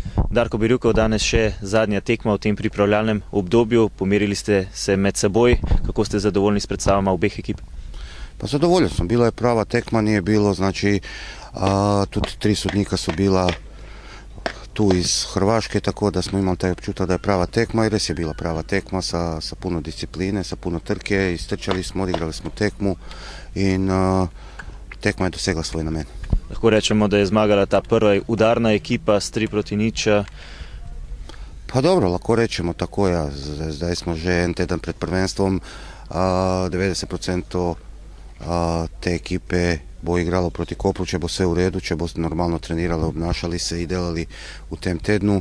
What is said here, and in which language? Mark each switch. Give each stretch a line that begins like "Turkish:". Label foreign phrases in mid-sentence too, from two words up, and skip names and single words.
Slovenian: Darko bi rekel, danes še zadnja tekma v tem pripravljalnem obdobju. Pomerili ste se med seboj. Kako ste zadovoljni s predstavama obeh ekip? Pa zadovoljen sam. Bila je prava tekma,
Croatian: nije bilo, znači tudi 3 sudnika su bila tu iz Hrvaške, tako da smo imali taj občutak da je prava tekma i res je bila prava tekma sa puno discipline, sa puno trke,
Slovenian: istrčali smo, odigrali smo tekmu in tekma je dosegla svoj namen. Lahko rečemo, da je zmagala ta prva udarna ekipa s 3-0. Pa dobro, lahko rečemo tako, ja. Zdaj smo že en teden pred prvenstvom, 90% te ekipe bo igralo proti Kopru, če bo
Croatian: sve u redu,
Slovenian: če bo normalno trenirali, obnašali se i delali u tem tednu.